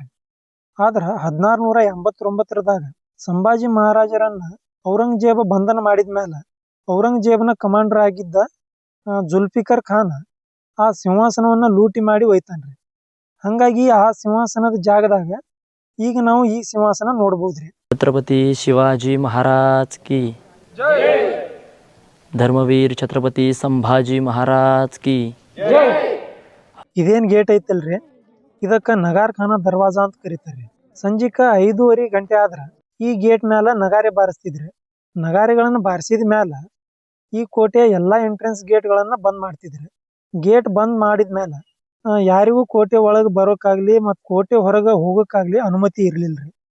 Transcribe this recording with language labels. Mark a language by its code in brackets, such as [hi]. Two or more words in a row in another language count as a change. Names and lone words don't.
[kn] ಆದ್ರೆ 1689ರಾಗ ಸಂಭಾಜಿ ಮಹಾರಾಜರನ್ನ ಔರಂಗಜೇಬ ಬಂಧನ ಮಾಡಿದ ಮೇಲೆ ಔರಂಗಜೇಬನ ಕಮಾಂಡರ್ ಆಗಿದ್ದ ಜುಲ್ಫಿಕರ್ ಖಾನ್ ಆ ಸಿಂಹಾಸನವನ್ನ ಲೂಟಿ ಮಾಡಿ ಒಯ್ತಾನ್ರಿ. ಹಂಗಾಗಿ ಆ ಸಿಂಹಾಸನದ ಜಾಗದಾಗ ಈಗ ನಾವು ಈ ಸಿಂಹಾಸನ ನೋಡ್ಬೋದ್ರಿ. [hi] छत्रपति शिवाजी महाराज की धर्मवीर छत्रपति संभाजी महाराज की [kn] ಇದೇನ್ ಗೇಟ್ ಐತಲ್ರಿ, ಇದಕ್ಕ ನಗಾರ್ ಖಾನ ದರ್ವಾಜ ಅಂತ ಕರೀತಾರೆ. ಸಂಜಿಕ 5:30 ಗಂಟೆ ಆದ್ರ ಈ ಗೇಟ್ ಮ್ಯಾಲ ನಗಾರೆ ಬಾರಿಸ್ತಿದ್ರಿ. ನಗಾರೆಗಳನ್ನ ಬಾರಿಸಿದ ಮ್ಯಾಲ ಈ ಕೋಟೆಯ ಎಲ್ಲಾ ಎಂಟ್ರೆನ್ಸ್ ಗೇಟ್ಗಳನ್ನ ಬಂದ್ ಮಾಡ್ತಿದ್ರಿ. ಗೇಟ್ ಬಂದ್ ಮಾಡಿದ್ಮೇಲೆ ಯಾರಿಗೂ ಕೋಟೆ ಒಳಗೆ ಬರೋಕ್ಕಾಗ್ಲಿ ಮತ್ತು ಕೋಟೆ ಹೊರಗೆ ಹೋಗೋಕ್ಕಾಗ್ಲಿ ಅನುಮತಿ ಇರ್ಲಿಲ್ರಿ.